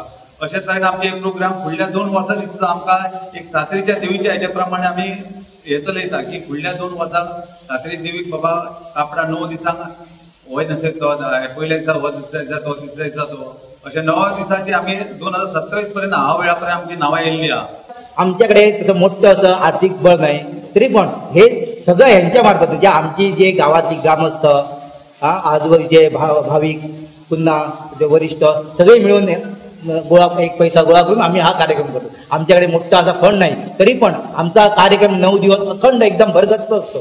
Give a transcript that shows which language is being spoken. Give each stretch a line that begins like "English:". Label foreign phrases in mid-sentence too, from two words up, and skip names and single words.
Konkani: अशें तरेन आमचे एक प्रोग्राम फुडल्या 2 वर्सांची सुद्दां आमकां एक सातेरीच्या देवीच्या हेचे प्रमाणे आमी हे चलयता की फुडल्या 2 वर्सांक सातेरी देवीक बाबा कापडां 9 दिसांक होय न्हेसयतो, पयल्या दिसा हो दुसऱ्या दिसा तो तिसऱ्या दिसा तो अशें 9 दिसांची आमी 2027 पर्यंत ह्या वेळा पर्यंत आमची नांवां येयल्ली आहा।
Marathi: आमच्याकडे तसं मोठं असं आर्थिक बळ नाही, तरी पण हे सगळं ह्यांच्या मार्फत जे आमची जे गावातली ग्रामस्थ आजूबाजूचे भाविक पुन्हा जे वरिष्ठ सगळे मिळून एक पैसा गोळा करून आम्ही हा कार्यक्रम करतो। आमच्याकडे मोठा असा फंड नाही, तरी पण आमचा कार्यक्रम 9 दिवस अखंड एकदम भरगच्च असतो।